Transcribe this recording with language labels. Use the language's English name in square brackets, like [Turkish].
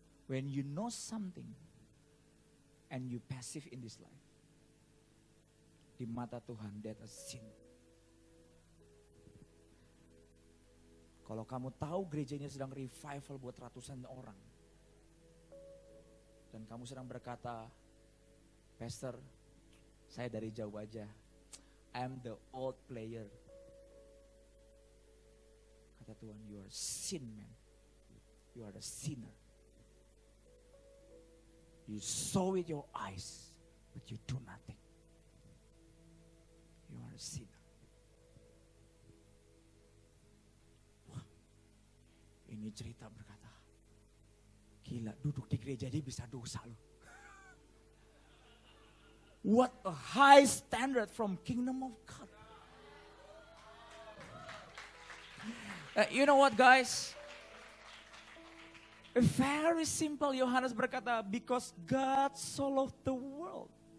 [English] When you know something and you passive in this life, [Indonesian] di mata Tuhan [English] that is sin. [Indonesian] Kalau kamu tahu gereja ini sedang revival buat ratusan orang, dan kamu sedang berkata, Pastor, saya dari jauh aja, [English] I'm the old player. [Indonesian] Kata Tuhan, [English] you are sin man, you are the sinner. You saw with your eyes, but you do nothing. You are a sinner. [Indonesian] Wah, ini cerita berkata, gila duduk di gereja dia bisa dosa loh. [English] What a high standard from kingdom of God. You know what guys? Very simple, [Indonesian] Yohanes berkata, [English] because God so loved the world.